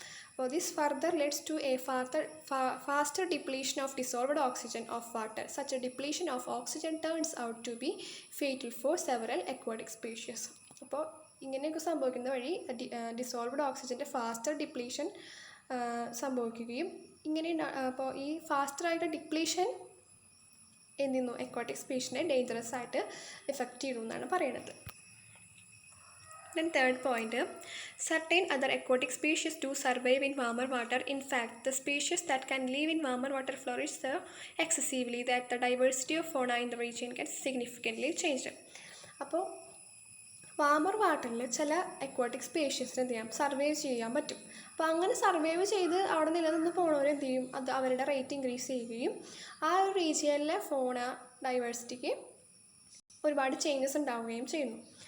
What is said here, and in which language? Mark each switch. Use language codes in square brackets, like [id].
[en] അപ്പോൾ this further leads to a faster depletion of dissolved oxygen of water. Such a depletion of oxygen turns out to be fatal for several aquatic species. [ml] അപ്പോൾ ഇങ്ങനെയൊക്കെ സംഭവിക്കുന്ന വഴി dissolved ഓക്സിജൻ്റെ faster depletion സംഭവിക്കുകയും ഇങ്ങനെ അപ്പോൾ ഈ ഫാസ്റ്ററായിട്ട് ഡിപ്ലീഷൻ എന്ത് ചെയ്യുന്നു, അക്വാട്ടിക് സ്പീഷീസിനെ ഡേഞ്ചറസ് ആയിട്ട് എഫക്റ്റ് ചെയ്യുന്നു എന്നാണ് പറയുന്നത്. [en] Then third point, certain other aquatic species do survive in warmer water. In fact, the species that can live in warmer water flourish so excessively that the diversity of fauna in the region gets significantly changed. [ml] അപ്പോൾ warmer വാട്ടറിൽ ചില aquatic സ്പീഷീസിന് എന്ത് ചെയ്യാം, survive ചെയ്യാൻ പറ്റും. അപ്പോൾ അങ്ങനെ survive ചെയ്ത് അവിടെ നിലനിന്ന് പോണവർ എന്ത് ചെയ്യും, അത് അവരുടെ റേറ്റ് ഇൻക്രീസ് ചെയ്യുകയും ആ ഒരു റീജിയനിലെ ഫോണ ഡൈവേഴ്സിറ്റിക്ക് ഒരുപാട് ചേഞ്ചസ് ഉണ്ടാവുകയും ചെയ്യുന്നു.